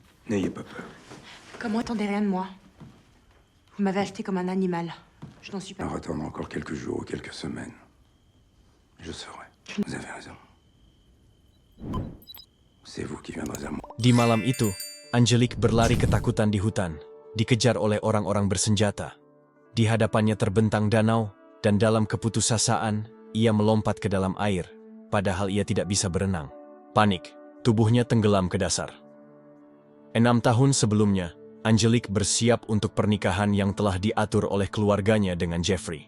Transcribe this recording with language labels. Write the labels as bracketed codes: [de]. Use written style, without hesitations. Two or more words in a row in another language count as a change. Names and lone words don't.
[fr] N'ayez pas peur. Comment attendez rien de moi? Vous m'avez acheté comme un animal. Je n'en suis pas... En attendant encore quelques jours ou quelques semaines, je saurai. Vous avez raison. C'est vous qui viendrez à moi. [id] Di malam itu, Angelique berlari ketakutan di hutan, dikejar oleh orang-orang bersenjata. Di hadapannya terbentang danau, dan dalam keputusasaan, ia melompat ke dalam air, padahal ia tidak bisa berenang. Panik, tubuhnya tenggelam ke dasar. 6 tahun sebelumnya, Angelique bersiap untuk pernikahan yang telah diatur oleh keluarganya dengan Jeffrey.